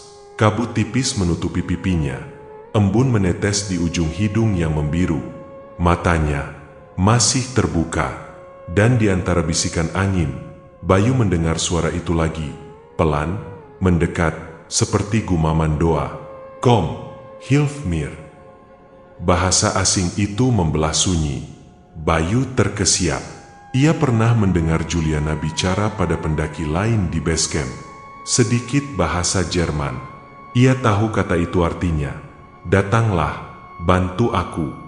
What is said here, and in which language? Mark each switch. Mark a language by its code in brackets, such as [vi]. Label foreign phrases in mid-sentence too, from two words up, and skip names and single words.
[id] Kabut tipis menutupi pipinya. Embun menetes di ujung hidung yang membiru. Matanya masih terbuka, dan di antara bisikan angin, Bayu mendengar suara itu lagi, pelan, mendekat, seperti gumaman doa. [de] "Kom, hilf mir." [id] Bahasa asing itu membelah sunyi. Bayu terkesiap. Ia pernah mendengar Juliana bicara pada pendaki lain di [en] base camp. [id] Sedikit bahasa Jerman. Ia tahu kata itu artinya, "Datanglah, bantu aku."